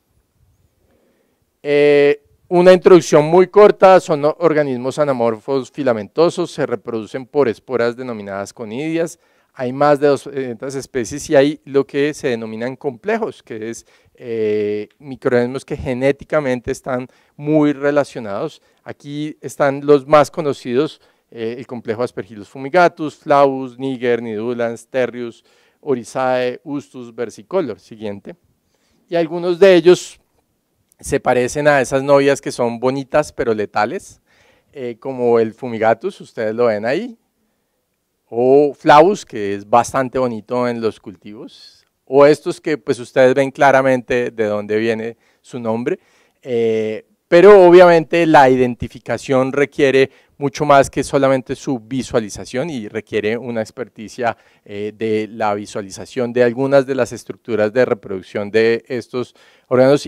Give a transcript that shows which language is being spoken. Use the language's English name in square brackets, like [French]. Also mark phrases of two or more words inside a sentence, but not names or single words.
[Spanish] Una introducción muy corta: son organismos anamorfos filamentosos, se reproducen por esporas denominadas conidias. Hay más de 200 especies y hay lo que se denominan complejos, que es microorganismos que genéticamente están muy relacionados. Aquí están los más conocidos: el complejo Aspergillus fumigatus, Flavus, Niger, Nidulans, Terrius, Oryzae, Ustus, versicolor. Siguiente. Y algunos de ellos se parecen a esas novias que son bonitas pero letales, como el fumigatus, ustedes lo ven ahí, o Flavus, que es bastante bonito en los cultivos, o estos que pues ustedes ven claramente de dónde viene su nombre, pero obviamente la identificación requiere mucho más que solamente su visualización, y requiere una experticia de la visualización de algunas de las estructuras de reproducción de estos órganos.